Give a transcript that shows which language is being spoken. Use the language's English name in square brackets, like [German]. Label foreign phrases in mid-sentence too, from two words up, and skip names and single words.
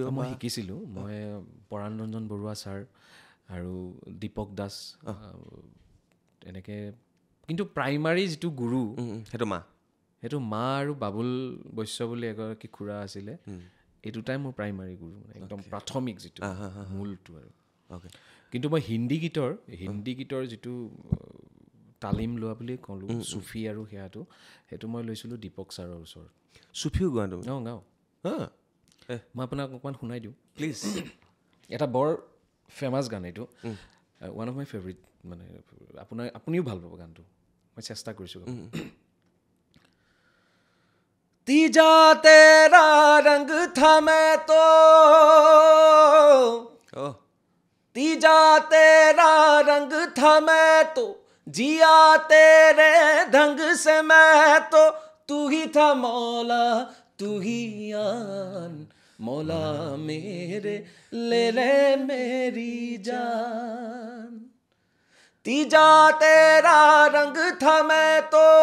[Assamese] মই শিকিছিলোঁ মই পৰাণ ৰঞ্জন বৰুৱা ছাৰ আৰু দীপক দাস এনেকৈ কিন্তু প্ৰাইমাৰী যিটো গুৰু সেইটো মা আৰু বাবুল বৈশ্য বুলি এগৰাকী খুৰা আছিলে এই দুটাই মোৰ প্ৰাইমাৰী গুৰু মানে একদম প্ৰাথমিক যিটো মূলটো আৰু কিন্তু মই হিন্দী গীতৰ যিটো তালিম লোৱা বুলি ক'লোঁ চুফি আৰু সেইটো মই লৈছিলোঁ দীপক ছাৰৰ ওচৰত চুফিও গোৱা তুমি গাওঁ মই আপোনাক অকণমান শুনাই দিওঁ প্লিজ এটা বৰ ফেমাছ গান এইটো [English] one of my favourite [Assamese] মানে আপুনিও ভাল পাব গানটো মই চেষ্টা কৰিছোঁ [Hindi] तीजा तेरा रंग था मैं तो तीजा तेरा रंग था मैं तो जिया तेरे ढंग से मैं तो तू ही था मौला तू ही आन मौला मेरे ले ले मेरी जान तीजा तेरा रंग था मैं तो